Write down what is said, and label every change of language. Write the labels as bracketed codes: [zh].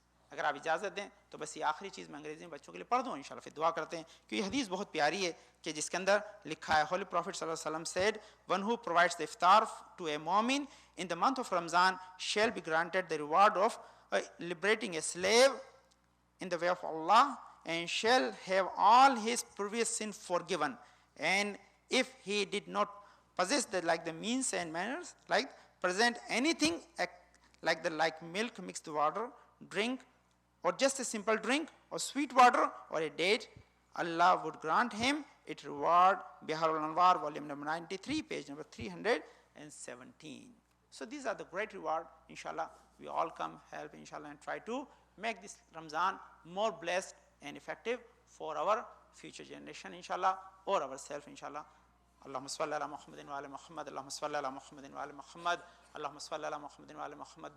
[ur] اگر آپ اجازت دیں تو بس یہ آخری چیز میں انگریزی میں بچوں کے لیے پڑھ دوں انشاءاللہ, پھر دعا کرتے ہیں, کہ یہ حدیث بہت پیاری ہے کہ جس کے اندر لکھا ہے, ہولی پروفٹ صلی اللہ علیہ وسلم [en] said, one who provides the iftar to a mu'min in the month of Ramzan shall be granted the reward of liberating a slave in the way of Allah, and shall have all his previous sin forgiven. And if he did not possess the means and manners, like present anything like milk, mixed water, drink, or just a simple drink, or sweet water, or a date, Allah would grant him its reward. Bihar al-Anwar, volume number 93, page number 317. So these are the great reward. Inshallah, we all come help, inshallah, and try to make this Ramzan more blessed and effective for our future generation, inshallah, or ourselves, inshallah. [ar] اللهم صل على محمد وعلى محمد اللهم صل على محمد وعلى محمد اللهم صل على محمد وعلى محمد.